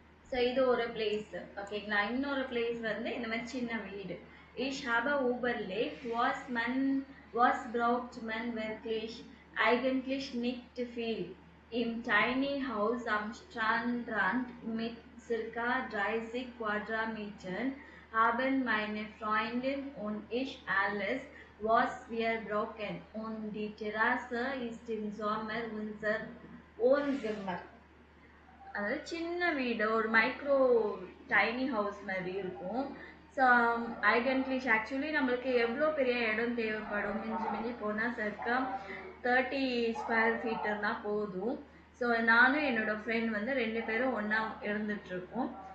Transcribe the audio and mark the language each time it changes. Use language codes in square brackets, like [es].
[ta] So இது ஒரு place ஓகேங்களா. இன்னொரு பிளேஸ் வந்து இந்த மாதிரி சின்ன வீடு. [de] Ich habe überlegt, was braucht man wirklich eigentlich nicht viel. Im tiny Haus am Strandrand mit circa 30 Quadratmetern haben meine Freundin und ich alles, was wir brauchen. Und die Terrasse ist im Sommer unser Wohnzimmer. [ta] அதாவது சின்ன வீடு ஒரு micro tiny house மாதிரி இருக்கும். So ஐடென்டிஃபிஷ் actually நம்மளுக்கு எவ்வளோ பெரிய இடம் தேவைப்படும், மிஞ்சி மிஞ்சி போனால் சர்க்கா 30 ஸ்கொயர் ஃபீட்டர்னா போதும். ஸோ நானும் என்னோட ஃப்ரெண்ட் வந்து 2 பேரும் ஒன்றா இருந்துகிட்ருக்கோம்.